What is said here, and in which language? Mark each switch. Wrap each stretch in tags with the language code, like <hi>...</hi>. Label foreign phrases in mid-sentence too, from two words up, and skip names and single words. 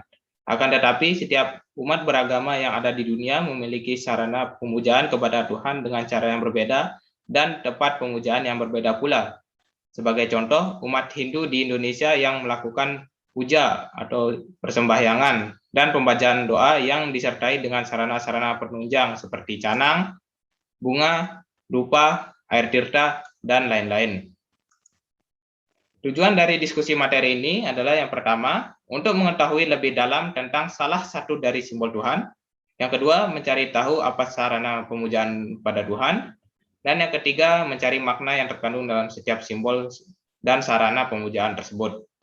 <id>Akan tetapi, setiap umat beragama yang ada di dunia memiliki sarana pemujaan kepada Tuhan dengan cara yang berbeda dan tempat pemujaan yang berbeda pula. Sebagai contoh, umat Hindu di Indonesia yang melakukan puja atau persembahyangan dan pembacaan doa yang disertai dengan sarana-sarana penunjang seperti canang, bunga, dupa, air tirta, dan lain-lain. Tujuan dari diskusi materi ini adalah yang pertama, untuk mengetahui lebih dalam tentang salah satu dari simbol Tuhan. Yang kedua, mencari tahu apa sarana pemujaan pada Tuhan. Dan yang ketiga, mencari makna yang terkandung dalam setiap simbol dan sarana pemujaan tersebut.</id>